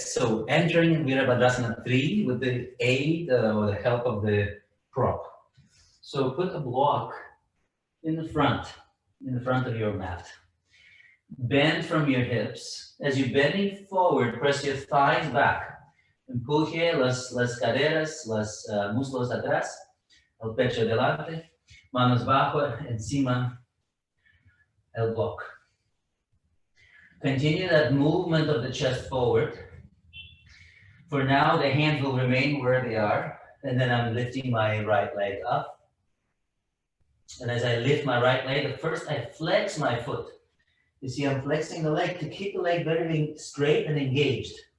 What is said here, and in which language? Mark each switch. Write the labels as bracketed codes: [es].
[en] So entering Virabhadrasana 3 with the aid or the help of the prop. So put a block in the front of your mat. Bend from your hips. As you're bending forward, press your thighs back. [es] Empuje las caderas, los muslos atrás, el pecho adelante, manos bajo, encima, el block. [en] Continue that movement of the chest forward. For now, the hands will remain where they are, and then I'm lifting my right leg up. And as I lift my right leg, at first I flex my foot. You see, I'm flexing the leg to keep the leg very straight and engaged.